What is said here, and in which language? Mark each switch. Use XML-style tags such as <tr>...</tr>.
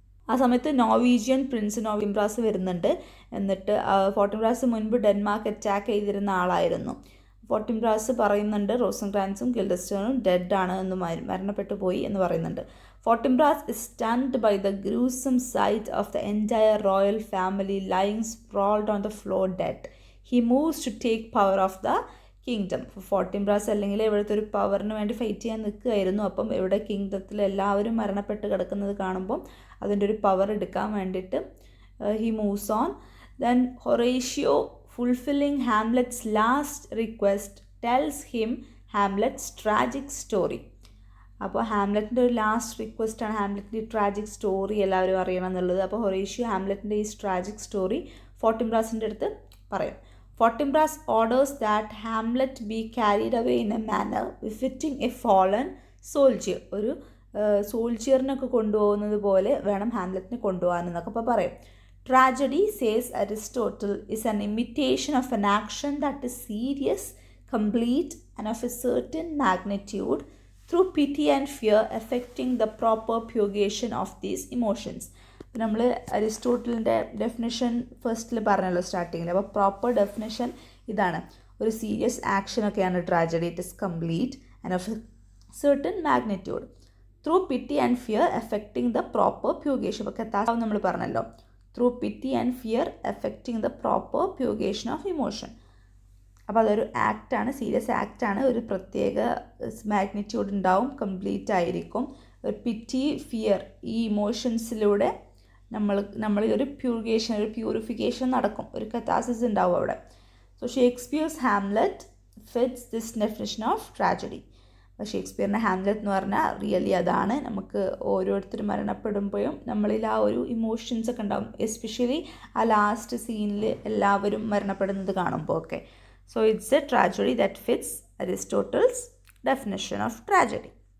<ml>ആ സമയത്ത് Norwegian Prince ഫോർട്ടിൻബ്രാസ് വരുന്നുണ്ട്. എന്നിട്ട് ഫോർട്ടിൻബ്രാസ് മുൻപ് ഡെൻമാർക്ക് അറ്റാക്ക് ചെയ്തിരുന്ന ആളായിരുന്നു. ഫോർട്ടിൻബ്രാസ് പറയുന്നുണ്ട് റോസൻക്രാൻസും ഗിൽഡൻസ്റ്റേണും ഡെഡ് ആണ് എന്ന്, മരണപ്പെട്ടു പോയി എന്ന് പറയുന്നുണ്ട്.</ml> <en>Fortinbras is stunned by the gruesome sight of the entire royal family lying sprawled on the floor dead. He moves to take power of the kingdom.</en> <ml>ഫോർട്ടിൻബ്രാസ് അല്ലെങ്കിൽ ഇവിടുത്തെ ഒരു പവറിന് വേണ്ടി ഫൈറ്റ് ചെയ്യാൻ നിൽക്കുകയായിരുന്നു. അപ്പം ഇവിടെ കിങ്ഡത്തിൽ എല്ലാവരും മരണപ്പെട്ട് കിടക്കുന്നത് കാണുമ്പം അതിൻ്റെ ഒരു പവർ എടുക്കാൻ വേണ്ടിയിട്ട്</ml> <en>he moves on. Then Horatio, fulfilling Hamlet's last request, tells him Hamlet's tragic story.</en> <ml>അപ്പോൾ ഹാംലെറ്റിൻ്റെ ഒരു ലാസ്റ്റ് റിക്വസ്റ്റാണ് ഹാംലെറ്റിൻ്റെ ട്രാജിക് സ്റ്റോറി എല്ലാവരും അറിയണം എന്നുള്ളത്. അപ്പോൾ ഹൊറേഷ്യോ ഹാംലെറ്റിൻ്റെ ഈ ട്രാജിക് സ്റ്റോറി ഫോർട്ടിൻബ്രാസിൻ്റെ അടുത്ത് പറയും.</ml> <en>Fortinbras orders that Hamlet be carried away in a manner befitting a fallen soldier.</en> <ml>ഒരു സോൾജിയറിനൊക്കെ കൊണ്ടുപോകുന്നത് പോലെ വേണം ഹാംലെറ്റിനെ കൊണ്ടുപോകാനെന്നൊക്കെ അപ്പോൾ പറയും.</ml> <en>Tragedy, says Aristotle, is an imitation of an action that is serious, complete and of a certain magnitude, through pity and fear affecting the proper purgation of these emotions.</en> <ml>നമ്മൾ അരിസ്റ്റോട്ടലിൻ്റെ definition ഫസ്റ്റിൽ പറഞ്ഞല്ലോ സ്റ്റാർട്ടിങ്ങിൽ. അപ്പോൾ പ്രോപ്പർ ഡെഫിനിഷൻ ഇതാണ്. ഒരു serious ആക്ഷനൊക്കെയാണ് tragedy.</ml> <en>It is complete and of certain magnitude, through pity and fear affecting the proper purgation.</en> <ml>അപ്പോൾ കഥാവ് നമ്മൾ പറഞ്ഞല്ലോ,</ml> <en>through pity and fear affecting the proper purgation of emotion.</en> <ml>അപ്പോൾ അതൊരു ആക്റ്റാണ്, സീരിയസ് ആക്റ്റാണ്. ഒരു പ്രത്യേക മാഗ്നിറ്റ്യൂഡ് ഉണ്ടാവും, കംപ്ലീറ്റ് ആയിരിക്കും. ഒരു പിറ്റി, ഫിയർ, ഈ ഇമോഷൻസിലൂടെ നമ്മൾ ഒരു പ്യൂരിഫിക്കേഷൻ നടക്കും, ഒരു കഥാസിസ് ഉണ്ടാവും അവിടെ.</ml> <en>So Shakespeare's Hamlet fits this definition of tragedy.</en> <ml>അപ്പോൾ ഷേക്സ്പിയറിൻ്റെ ഹാംലെറ്റ് എന്ന് പറഞ്ഞാൽ റിയലി അതാണ്. നമുക്ക് ഓരോരുത്തരും മരണപ്പെടുമ്പോഴും നമ്മളിൽ ആ ഒരു ഇമോഷൻസ് ഒക്കെ ഉണ്ടാവും. എസ്പെഷ്യലി ആ ലാസ്റ്റ് സീനിൽ എല്ലാവരും മരണപ്പെടുന്നത് കാണുമ്പോൾ ഒക്കെ.</ml> <en>So it's a tragedy that fits Aristotle's definition of tragedy.</en>